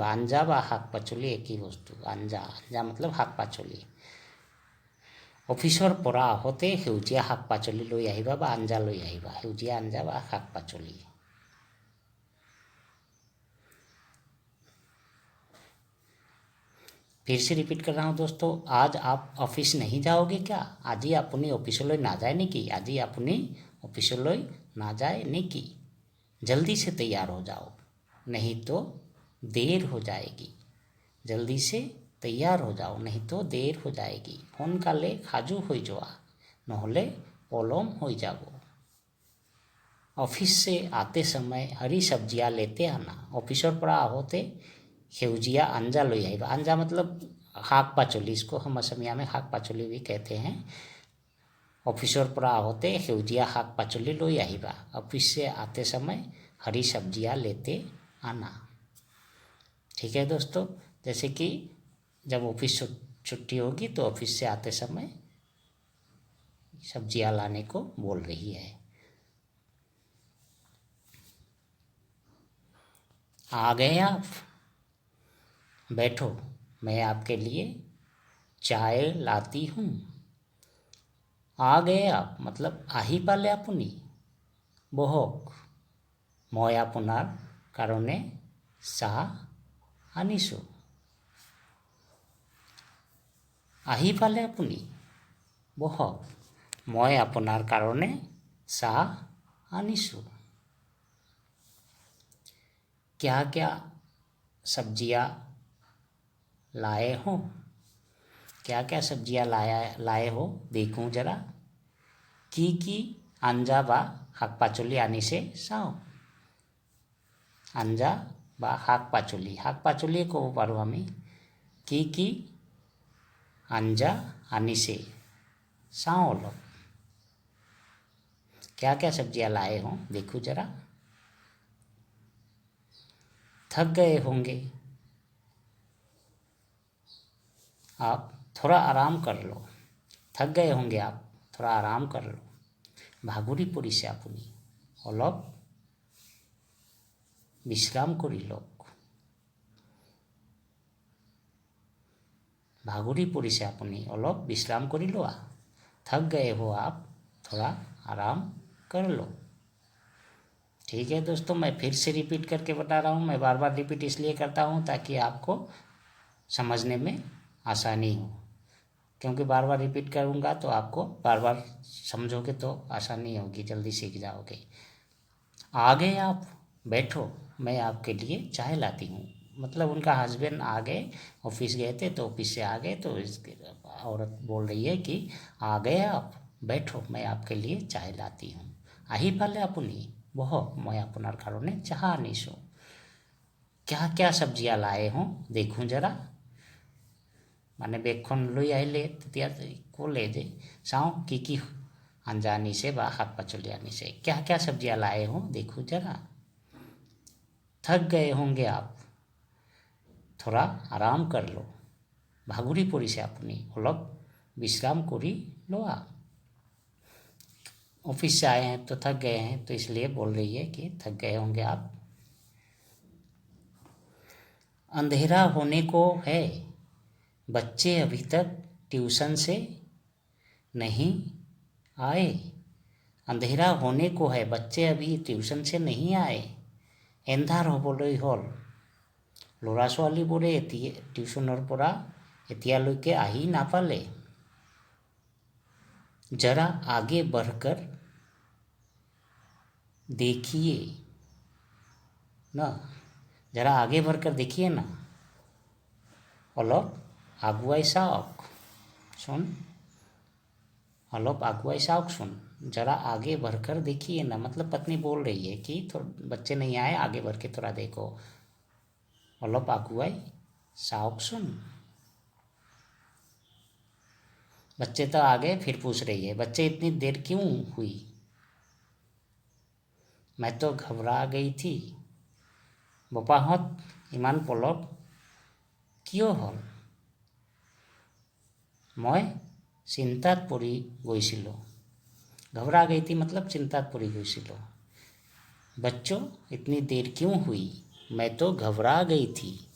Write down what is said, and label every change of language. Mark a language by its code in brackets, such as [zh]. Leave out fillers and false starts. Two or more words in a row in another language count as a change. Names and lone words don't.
[as] আঞ্জা বা শাক পাচলি একেই বস্তু। আঞ্জা मतलब শাক পাচলি। অফিসৰ পৰা আহোঁতে সেউজীয়া শাক পাচলি লৈ আহিবা বা আঞ্জা লৈ আহিবা। সেউজীয়া আঞ্জা বা শাক পাচলি। [hi] फिर से रिपीट कर रहा हूँ दोस्तों, आज आप ऑफिस नहीं जाओगे क्या? [as] আজি আপুনি অফিসলৈ নাযায় নেকি? আজি আপুনি অফিসলৈ নাযায় নেকি? [hi] जल्दी से तैयार हो जाओ, नहीं तो देर हो जाएगी। जल्दी से तैयार हो जाओ, नहीं तो देर हो जाएगी। [as] সোনকালে সাজু হৈ যোৱা, নহ'লে পলম হৈ যাব। [hi] ऑफिस से आते समय हरी सब्जियां लेते आना। [as] অফিসৰ পৰা আহোঁতে সেউজীয়া আঞ্জা লৈ আহিবা। আঞ্জা मतलब শাক পাচলি, [hi] इसको हम असमिया में [as] শাক পাচলি [hi] भी कहते हैं। [as] অফিসৰ পৰা আহোঁতে সেউজীয়া শাক পাচলি লৈ আহিবা। [hi] ऑफिस से आते समय हरी सब्जियां लेते आना। ठीक है दोस्तों, जैसे कि जब ऑफिस छुट्टी होगी तो ऑफिस से आते समय सब्जियां लाने को बोल रही है। आ गए आप? बैठो, मैं आपके लिए चाय लाती हूँ। आ गए आप मतलब [as] আহি পালে আপুনি। বহক, মই আপোনাৰ কাৰণে চাহ আনিছোঁ। আহি পালে আপুনি। বহক, মই আপোনাৰ কাৰণে চাহ আনিছোঁ। [hi] क्या क्या सब्जियां लाए हो? क्या क्या सब्जियां लाए हो देखूं जरा। [as] কি আঞ্জা বা শাক পাচলি আনিছে চাওঁ। আঞ্জা বা শাক পাচলি, শাক পাচলিয়ে ক'ব পাৰোঁ আমি। কি আঞ্জা আনিছে চাওঁ অলপ। [hi] क्या क्या सब्जियां लाए हो देखूं जरा। थक गए होंगे, आप थोड़ा आराम कर लो। थक गए होंगे आप, थोड़ा आराम कर लो। [as] ভাগৰি পৰিছে আপুনি, অলপ বিশ্ৰাম কৰি লওক। ভাগৰি পৰিছে আপুনি, অলপ বিশ্ৰাম কৰি লোৱা। [hi] थक गए हो आप, थोड़ा आराम कर लो। ठीक है दोस्तों, मैं फिर से रिपीट करके बता रहा हूँ। मैं बार बार रिपीट इसलिए करता हूँ ताकि आपको समझने में आसानी हो, क्योंकि बार बार रिपीट करूँगा तो आपको बार बार समझोगे तो आसानी होगी, जल्दी सीख जाओगे। आ गए आप? बैठो, मैं आपके लिए चाय लाती हूँ। मतलब उनका हस्बैंड आ गए, ऑफिस गए थे तो ऑफिस से आ गए, तो इसके औरत बोल रही है कि आ गए आप? बैठो, मैं आपके लिए चाय लाती हूँ। [as] আহি পালে আপুনি। বহক, মই আপোনাৰ কাৰণে চাহ আনিছোঁ। [hi] क्या क्या सब्जियां लाए हो देखूं जरा। [as] মানে বেগখন লৈ আহিলে তেতিয়া ক'লে যে চাওঁ কি আঞ্জা আনিছে বা শাক পাচলি আনিছে। [hi] क्या क्या सब्जियां लाए हो देखूं जरा। थक गए होंगे आप, थोड़ा आराम कर लो। [as] ভাগৰি পৰিছে আপুনি, অলপ विश्राम কৰি লোৱা। [hi] ऑफिस से आए हैं तो थक गए हैं, तो इसलिए बोल रही है कि थक गए होंगे आप। अंधेरा होने को है, बच्चे अभी तक ट्यूशन से नहीं आए। अंधेरा होने को है, बच्चे अभी ट्यूशन से नहीं आए। [as] এন্ধাৰ হ'বলৈ হ'ল, ল'ৰা ছোৱালীবোৰে টিউশ্যনৰ পৰা এতিয়ালৈকে আহি নাপালে। [hi] जरा आगे बढ़कर देखिए ना, जरा आगे बढ़कर देखिए ना। [as] অলপ আগুৱাই চাওক চোন, অলপ আগুৱাই চাওকচোন। [hi] जरा आगे बढ़कर देखिए ना, मतलब पत्नी बोल रही है कि तो बच्चे नहीं आए, आगे बढ़ के थोड़ा देखो। [as] অলপ আগুৱাই চাওকচোন। [hi] बच्चे तो आ गए, फिर पूछ रही है बच्चे इतनी देर क्यों हुई। मैं तो घबरा गई थी। [as] বপাহত ইমান পলক কিয় হ'ল। मैं চিন্তাত পৰি গৈছিলোঁ। [hi] घबरा गई थी मतलब चिंता पड़ी हुई सी लो। बच्चों इतनी देर क्यों हुई, मैं तो घबरा गई थी।